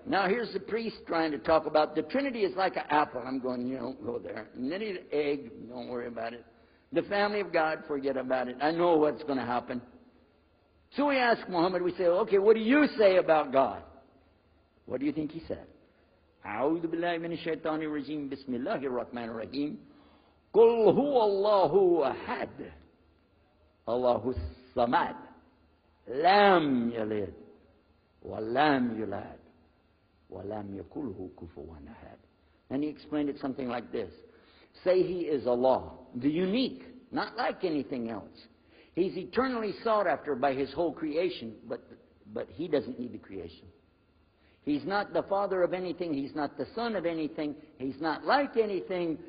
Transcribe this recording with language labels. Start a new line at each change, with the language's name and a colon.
English: Now here's the priest trying to talk about the Trinity is like an apple. I'm going, don't go there. And then an egg, don't worry about it. The family of God, forget about it. I know what's going to happen. So we ask Muhammad, we say, okay, what do you say about God? What do you think he said?
Arabic: أعوذ بالله من الشيطان الرجيم بسم الله الرحمن الرحيم قل هو الله أحد الله الصمد لم يلد ولم يولد ولم يكن له كفوا أحد.
English: And he explained it something like this. Say he is Allah, the unique, not like anything else. He's eternally sought after by his whole creation, but he doesn't need the creation. He's not the father of anything. He's not the son of anything. He's not like anything.